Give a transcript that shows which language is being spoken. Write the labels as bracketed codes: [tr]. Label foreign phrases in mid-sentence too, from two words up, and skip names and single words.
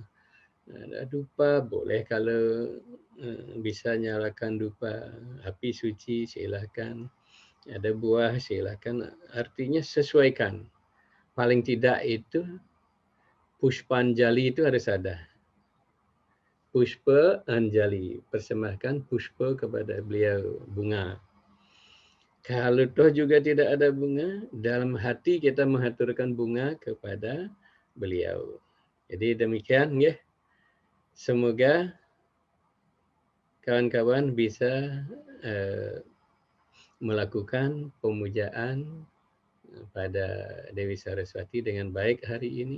[id] Ada dupa, boleh kalau bisa nyalakan dupa. Api suci silakan. Ada buah silakan. Artinya sesuaikan. Paling tidak itu Puspanjali itu harus ada. Pushpa Anjali, persembahkan pushpa kepada beliau, bunga. Kalau toh juga tidak ada bunga, dalam hati kita mengaturkan bunga kepada beliau. Jadi demikian ya. Semoga kawan-kawan bisa melakukan pemujaan pada Dewi Saraswati dengan baik hari ini.